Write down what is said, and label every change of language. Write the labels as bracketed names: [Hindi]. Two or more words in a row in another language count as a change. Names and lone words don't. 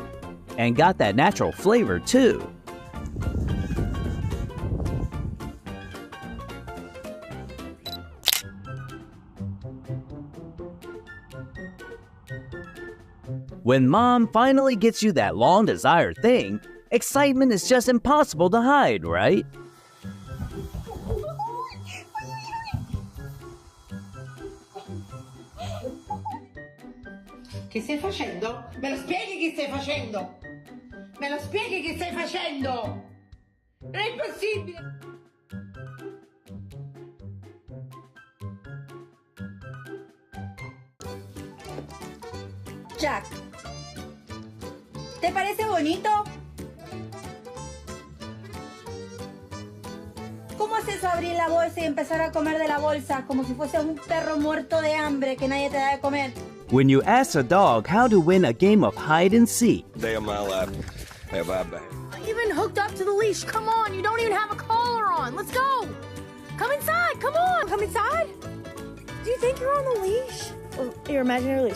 [English] And got that natural flavor too. When mom finally gets you that long-desired thing, excitement is just impossible to hide, right? [Italian] Che stai facendo? Me lo spieghi che stai facendo? Me lo spieghi che stai facendo? Non è possibile! [Spanish] Jack, ¿te parece bonito? ¿Cómo es eso abrir la bolsa y empezar a comer de la bolsa como si fuese un perro muerto de hambre que nadie te da de comer? [English] When you ask a dog how to win a game of hide and seek, Stay on my lap. Hey, bye-bye. Even hooked up to the leash. Come on, you don't even have a collar on. Let's go. Come inside. Come on. Come inside. Do you think you're on the leash? Or your imaginary leash?